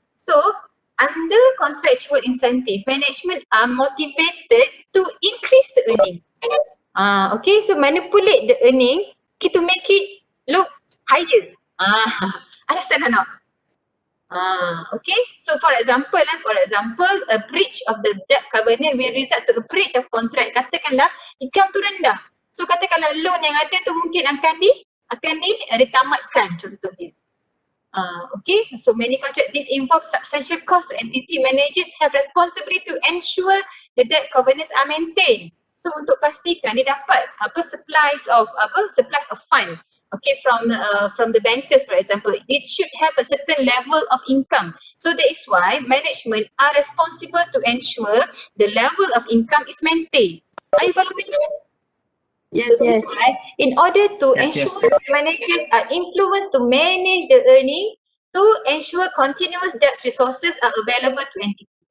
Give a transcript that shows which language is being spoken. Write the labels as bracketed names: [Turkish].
[English] So under contractual incentive, management are motivated to increase the earning. Okay, so manipulate the earning to make it look higher. Understand or not? Okay, so for example, a breach of the debt covenant will result to a breach of contract. [Malay] Katakanlah income tu rendah. So katakanlah loan yang ada tu mungkin akan ditamatkan contohnya. [English] Okay, so many contract this involves substantial cost to entity managers have responsibility to ensure the debt covenants are maintained. [Malay] So untuk pastikan dia dapat supplies of fund. [English] Okay, from the bankers for example, it should have a certain level of income. So that is why management are responsible to ensure the level of income is maintained. Are you following? Yes, So yes. in order to Yes, yes. ensure managers are influenced to manage the earning to ensure continuous debt resources are available to entity.